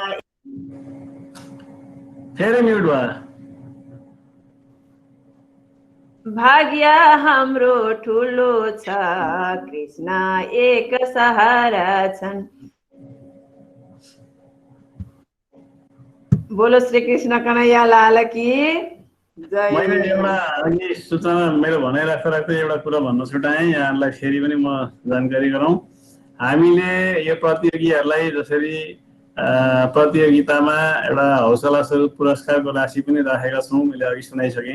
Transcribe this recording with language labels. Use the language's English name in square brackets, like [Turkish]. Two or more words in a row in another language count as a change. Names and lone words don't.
[Nepali] फेरि म्युट भयो। भाग्य हाम्रो ठुलो छ, कृष्ण एक सहारा छन्। [Hindi] बोलो श्री कृष्ण कन्हैया लाल की जय। [Nepali] मैले एउटा अघि सूचना मेरो भनाइ राख्दा राख्दै एउटा कुरा भन्न छुटाएँ, यहाँहरूलाई फेरि पनि म जानकारी गराउँ। हामीले यो प्रतियोगीहरूलाई जसरी प्रतियोगितामा एउटा हौसला स्वरूप पुरस्कारको राशि पनि राखेका छौँ, मैले अघि सुनाइसकेँ।